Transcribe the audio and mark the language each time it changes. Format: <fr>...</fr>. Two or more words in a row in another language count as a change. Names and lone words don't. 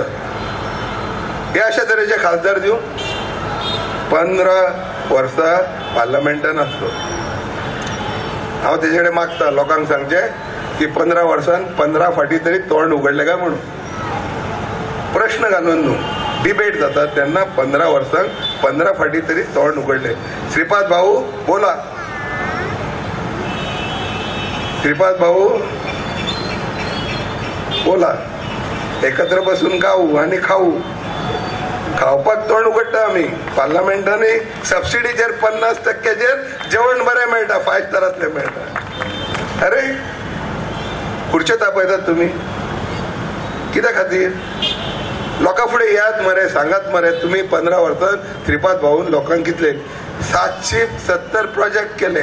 <kok>हे अशा तरेचे खासदार दिवं. 15 वर्सां पार्लमेंटान आसलो. हांव तेजे कडेन मागता लोकांक सांगचे की 15 वर्सान 15 फाटी तरी तोंड उगडले काय म्हणून. प्रश्न घालून न्हू, डिबेट जाता तेन्ना 15 वर्सांक 15 फाटी तरी तोंड उगडले. श्रीपाद भाऊ बोला, श्रीपाद भाऊ बोला. एकत्र बसून खाऊ आणि खाऊ. खावपाक तोंड उगडटा आमी. पार्लमेंटांनी सबसिडीचेर 50% जेवण बरें मेळटा, 5 स्टारांतलें मेळटा. अरे खुर्च्यो तापयतात तुमी कित्या खातीर? लोकां फुडें येयात मरे, सांगात मरे. तुमी 15 वर्सांत श्रीपाद भाऊन लोकांक कितले 770 प्रोजेक्ट केले.</kok>